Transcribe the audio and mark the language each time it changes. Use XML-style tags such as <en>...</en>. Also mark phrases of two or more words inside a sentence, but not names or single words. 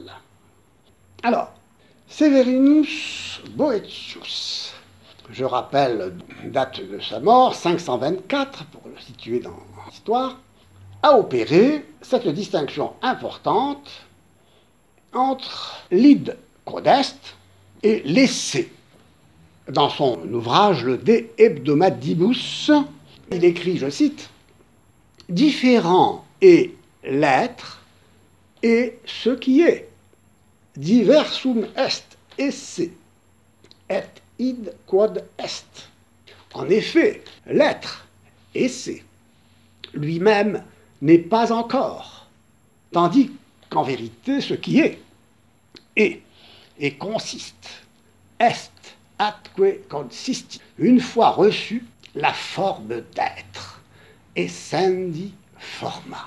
<fr>Alors, Severinus Boëtius, je rappelle la date de sa mort, 524, pour le situer dans l'histoire, a opéré cette distinction importante entre l'</fr> <la>id quod est</la> <fr>et l'essai. Dans son ouvrage Le De Hebdomadibus, il écrit, je cite, « Différent est l'être et ce qui est.</fr> <la>Diversum est esse, et id quod est.</la> <fr>» En effet, l'être, esse, lui-même n'est pas encore, tandis qu'en vérité ce qui est et consiste,</fr> <la>est atque consisti,</la> <fr>une fois reçu la forme d'être,</fr> <la>essendi forma.</la>